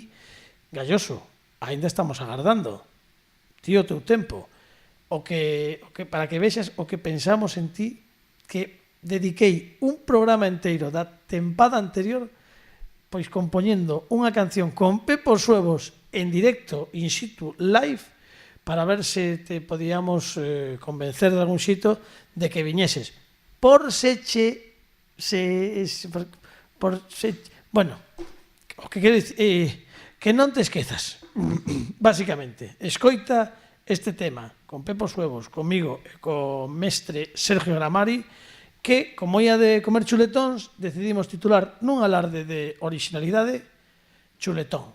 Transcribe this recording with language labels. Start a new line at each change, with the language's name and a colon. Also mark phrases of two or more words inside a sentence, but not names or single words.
Galician: Galloso, ainda estamos agardando. Tío, teu tempo. O que para que vexas o que pensamos en ti, que dediquei un programa enteiro da tempada anterior pois compoñendo unha canción con Pepo Suevos en directo,
Latin: in situ, live,
Galician: para ver se te podíamos convencer de algún xito de que viñeses. Bueno, o que quere dicir, que non te esquezas, básicamente. Escoita este tema con Pepo Suevos, comigo e co mestre Sergio Gramari, que, como ia de comer chuletóns, decidimos titular nun alarde de originalidade Chuletón.